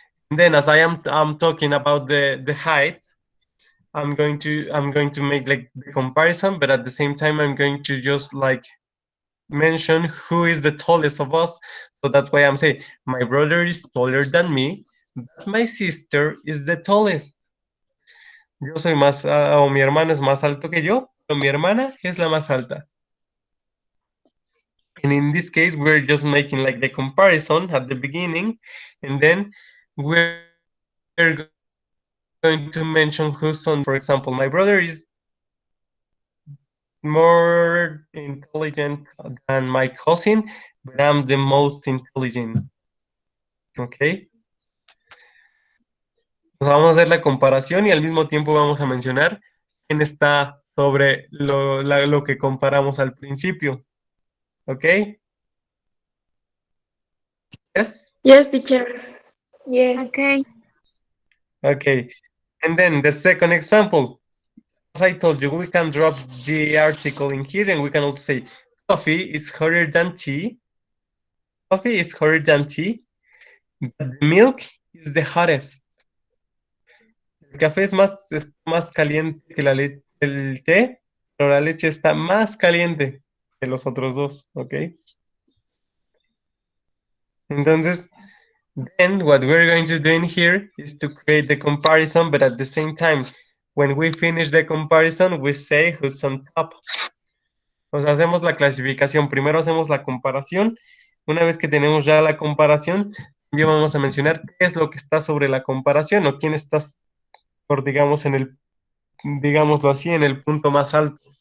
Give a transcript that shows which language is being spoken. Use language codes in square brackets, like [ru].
[en] And then, as I'm talking about the height, I'm going to make like the comparison, but at the same time, I'm going to just like mention who is the tallest of us. So that's why I'm saying my brother is taller than me, but my sister is the tallest. [es] Yo soy más, o mi hermano es más alto que yo, pero mi hermana es la más alta. [en] And in this case, we're just making like the comparison at the beginning, and then we're going to mention who's on top. For example, my brother is more intelligent than my cousin, but I'm the most intelligent. Okay. [es] Pues vamos a hacer la comparación y al mismo tiempo vamos a mencionar quién está sobre lo que comparamos al principio. ¿Ok? [en] Yes? Yes, teacher. Yes. Okay. Okay. And then the second example. As I told you, we can drop the article in here and we can also say coffee is hotter than tea. Coffee is hotter than tea, but the milk is the hottest. [es] El café está más caliente que el té, pero la leche está más caliente que los otros dos, ¿ok? [en] Entonces, then what we're going to do in here is to create the comparison, but at the same time, when we finish the comparison, we say who's on top. [es] O sea, hacemos la clasificación. Primero hacemos la comparación. Una vez que tenemos ya la comparación, ya vamos a mencionar qué es lo que está sobre la comparación o quién está por, digamos, digámoslo así, en el punto más alto.